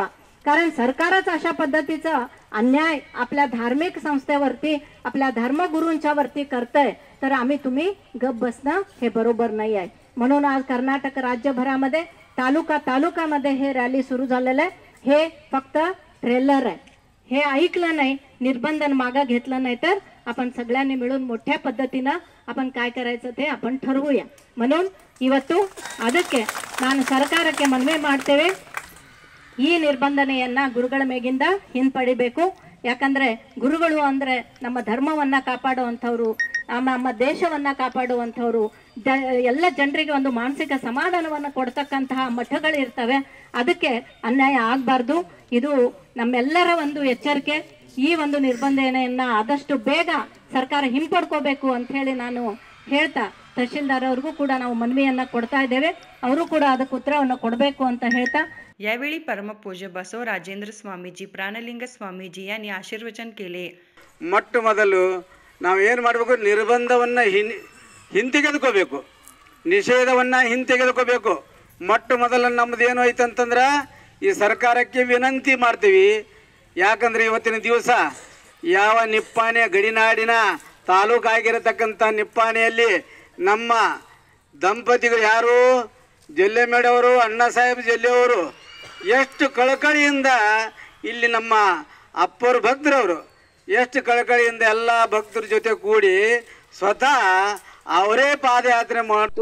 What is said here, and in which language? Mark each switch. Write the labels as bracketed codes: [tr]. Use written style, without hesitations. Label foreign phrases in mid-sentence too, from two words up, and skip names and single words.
[mr] कारण सरकारच अशा पद्धतीचा अन्याय आपल्या धार्मिक संस्थेवरती, आपल्या धर्मगुरूंच्या वरती करतंय तर आम्ही तुम्ही गप बसणं हे बरोबर नाही आहे. म्हणून आज कर्नाटक राज्यभरामध्ये तालुकामध्ये हे रॅली सुरू झालेलं आहे. हे फक्त ट्रेलर आहे. हे ऐकलं नाही, निर्बंधन मागे घेतलं नाही तर आपण सगळ्यांनी मिळून मोठ्या पद्धतीने आपण काय करायचं ते आपण ठरवूया. [kn] म्हणून ಇವತ್ತು ಅದಕ್ಕೆ ನಾನು ಸರ್ಕಾರಕ್ಕೆ ಮನವಿ ಮಾಡ್ತೇವೆ, ಈ ನಿರ್ಬಂಧನೆಯನ್ನ ಗುರುಗಳ ಮೇಗಿಂದ ಹಿಂಪಡಿಬೇಕು. ಯಾಕಂದ್ರೆ ಗುರುಗಳು ಅಂದ್ರೆ ನಮ್ಮ ಧರ್ಮವನ್ನ ಕಾಪಾಡುವಂಥವ್ರು, ನಮ್ಮ ದೇಶವನ್ನ ಕಾಪಾಡುವಂಥವ್ರು, ಎಲ್ಲ ಜನರಿಗೆ ಒಂದು ಮಾನಸಿಕ ಸಮಾಧಾನವನ್ನು ಕೊಡ್ತಕ್ಕಂತಹ ಮಠಗಳು ಇರ್ತವೆ. ಅದಕ್ಕೆ ಅನ್ಯಾಯ ಆಗಬಾರ್ದು. ಇದು ನಮ್ಮೆಲ್ಲರ ಒಂದು ಎಚ್ಚರಿಕೆ. ಈ ಒಂದು ನಿರ್ಬಂಧನೆಯನ್ನ ಆದಷ್ಟು ಬೇಗ ಸರ್ಕಾರ ಹಿಂಪಡ್ಕೋಬೇಕು ಅಂತ ಹೇಳಿ ನಾನು ಹೇಳ್ತಾ ತಹಶೀಲ್ದಾರ್ ಅವ್ರಿಗೂ ಕೂಡ ನಾವು ಮನವಿಯನ್ನ ಕೊಡ್ತಾ ಇದ್ದೇವೆ. ಅವರು ಕೂಡ ಅದಕ್ಕೆ ಉತ್ತರವನ್ನು ಕೊಡಬೇಕು ಅಂತ ಹೇಳ್ತಾ [mr] यावेळी परमपूज्य बसव राजेंद्र स्वामीजी, प्राणलिंग स्वामीजी यांनी आशीर्वचन केले. [kn] ಮೊಟ್ಟ ಮೊದಲು ನಾವು ಏನು ಮಾಡಬೇಕು, ನಿರ್ಬಂಧವನ್ನು ಹಿಂತೆಗೆದುಕೋಬೇಕು, ನಿಷೇಧವನ್ನು ಹಿಂತೆಗೆದುಕೋಬೇಕು. ಮೊಟ್ಟ ಮೊದಲು ನಮ್ಮದು ಏನು ಐತೆ ಅಂತಂದ್ರೆ ಈ ಸರ್ಕಾರಕ್ಕೆ ವಿನಂತಿ ಮಾಡ್ತೀವಿ. ಯಾಕಂದರೆ ಇವತ್ತಿನ ದಿವಸ ಯಾವ ನಿಪ್ಪಾಣಿಯ ಗಡಿನಾಡಿನ ತಾಲೂಕಾಗಿರತಕ್ಕಂಥ ನಿಪ್ಪಾಣಿಯಲ್ಲಿ ನಮ್ಮ ದಂಪತಿಗಳು ಯಾರು ಜಲ್ಲೆಮೇಡವರು, ಅಣ್ಣ ಸಾಹೇಬ್ ಜಲ್ಲೆಯವರು ಎಷ್ಟು ಕಳಕಳಿಯಿಂದ ಇಲ್ಲಿ ನಮ್ಮ ಅಪ್ಪರು ಭಕ್ತರವರು ಎಷ್ಟು ಕಳಕಳಿಯಿಂದ ಎಲ್ಲ ಭಕ್ತರ ಜೊತೆ ಕೂಡಿ ಸ್ವತಃ ಅವರೇ ಪಾದಯಾತ್ರೆ ಮಾಡ್ತು.